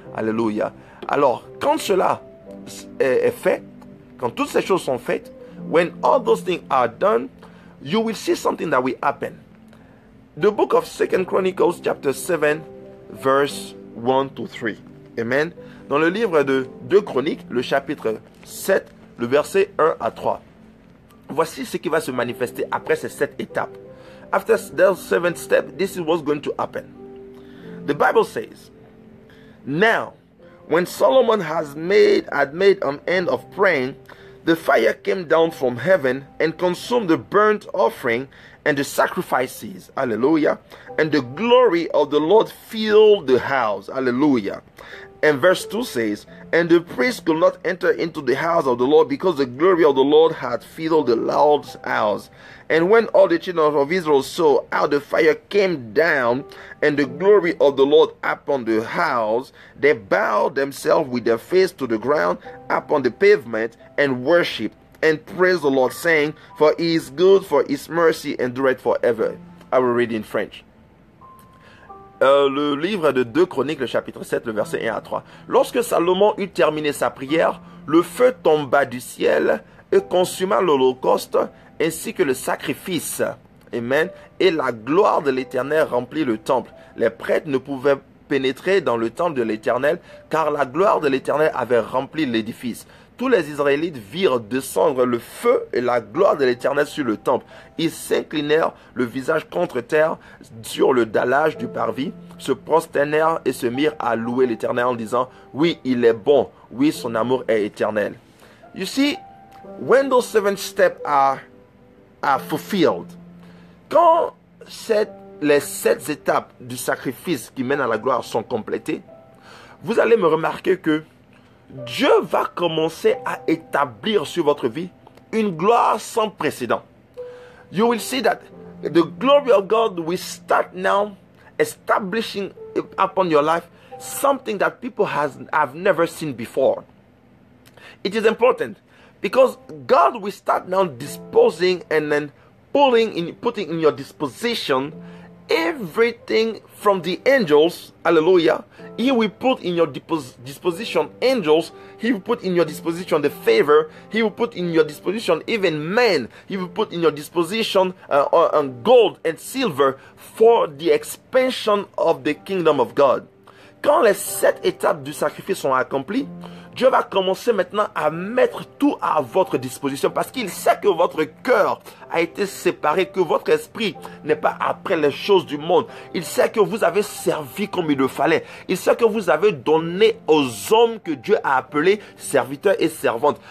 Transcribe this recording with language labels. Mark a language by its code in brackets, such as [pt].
[fr] Alléluia. Alors, quand cela est fait, quand toutes ces choses sont faites, [en] when all those things are done, you will see something that will happen. The book of 2 Chronicles chapter 7 verse 1 to 3. Amen. [fr] Dans le livre de 2 Chroniques, le chapitre 7, le verset 1 à 3. Voici ce qui va se manifester après ces 7 étapes. [en] After the 7th step, this is what's going to happen. The Bible says, now, when Solomon had made an end of praying, the fire came down from heaven and consumed the burnt offering and the sacrifices. Hallelujah. And the glory of the Lord filled the house. Hallelujah. And verse 2 says, and the priest could not enter into the house of the Lord because the glory of the Lord had filled the Lord's house. And when all the children of Israel saw how the fire came down and the glory of the Lord upon the house, they bowed themselves with their face to the ground upon the pavement and worshipped and praised the Lord, saying, for he is good, for his mercy endureth forever. I will read in French. [fr] Le livre de 2 Chroniques, le chapitre 7, le verset 1 à 3. Lorsque Salomon eut terminé sa prière, le feu tomba du ciel et consuma l'holocauste ainsi que le sacrifice. Amen. Et la gloire de l'Éternel remplit le temple. Les prêtres ne pouvaient pénétrer dans le temple de l'Éternel car la gloire de l'Éternel avait rempli l'édifice. Tous les Israélites virent descendre le feu et la gloire de l'Éternel sur le temple. Ils s'inclinèrent le visage contre terre sur le dallage du parvis, se prosternèrent et se mirent à louer l'Éternel en disant, oui, il est bon, oui, son amour est éternel. [en] You see, when those 7 steps are fulfilled, [fr] quand les 7 étapes du sacrifice qui mènent à la gloire sont complétées, vous allez me remarquer que Dieu va commencer à établir sur votre vie une gloire sans précédent. [en] You will see that the glory of God will start now establishing upon your life something that people have never seen before. It is important because God will start now disposing and then putting in your disposition everything from the angels. Hallelujah. He will put in your disposition angels. He will put in your disposition the favor. He will put in your disposition even men. He will put in your disposition gold and silver for the expansion of the kingdom of God. [fr] Quand les 7 étapes du sacrifice sont accomplies, Dieu va commencer maintenant à mettre tout à votre disposition parce qu'il sait que votre cœur a été séparé, que votre esprit n'est pas après les choses du monde. Il sait que vous avez servi comme il le fallait. Il sait que vous avez donné aux hommes que Dieu a appelés serviteurs et servantes.